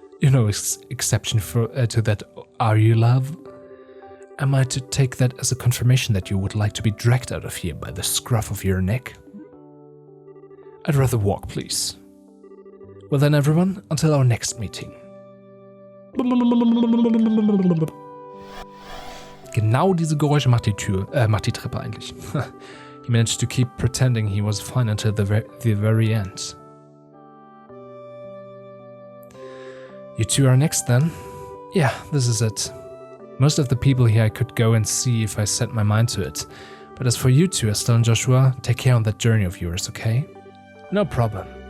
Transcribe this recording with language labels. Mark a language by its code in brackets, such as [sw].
[en] You know, exception to that, are you, love? Am I to take that as a confirmation that you would like to be dragged out of here by the scruff of your neck? I'd rather walk, please. Well then, everyone, until our next meeting. [de] Genau diese Geräusche macht die Treppe eigentlich. [en] He managed to keep pretending he was fine until the very end. You two are next then? Yeah, this is it. Most of the people here I could go and see if I set my mind to it. But as for you two, Estelle and Joshua, take care on that journey of yours, okay? No problem.